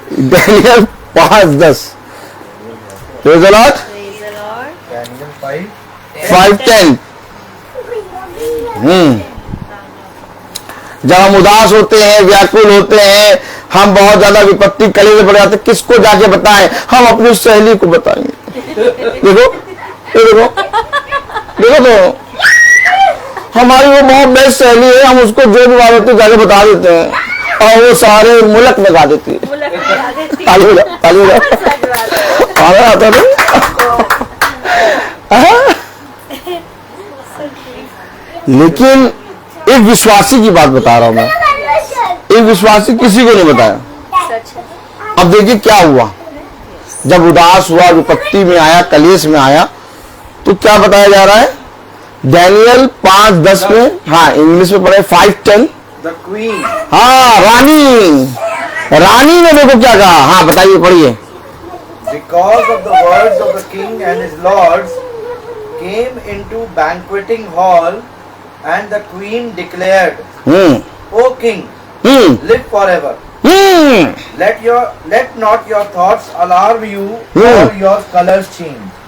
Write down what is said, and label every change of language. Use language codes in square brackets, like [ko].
[hi] Daniel 5:10 [en] Praise the Lord। [hi] 5:10 जब हम उदास होते हैं, व्याकुल होते हैं, हम बहुत ज्यादा विपत्ति कले में पड़ जाते, किसको जाके बताएं? हम अपनी सहेली को बताएंगे। देखो देखो देखो, तो हमारी वो बहुत बेस्ट सहेली है, हम उसको जो भी बात होती है जाके बता देते हैं और वो सारे मुल्क में गा देती है। ताली हो जाओ, ताली हो जाओ। आता नहीं। लेकिन एक विश्वासी की बात बता रहा हूं मैं, एक विश्वासी किसी को नहीं बताया। अब देखिए क्या हुआ, जब उदास हुआ, विपत्ति में आया, कलेश में आया, तो क्या बताया जा रहा है? डैनियल 5:10 में, हाँ इंग्लिश में पढ़े 5:10। [en] the queen, [hi] हाँ रानी, रानी ने देखो क्या कहा। हाँ बताइए, पढ़िए। [en] because of the words of the king and his lords came into banqueting hall, and the queen declared, O king, live forever. Let not your thoughts alarm you or your colors change.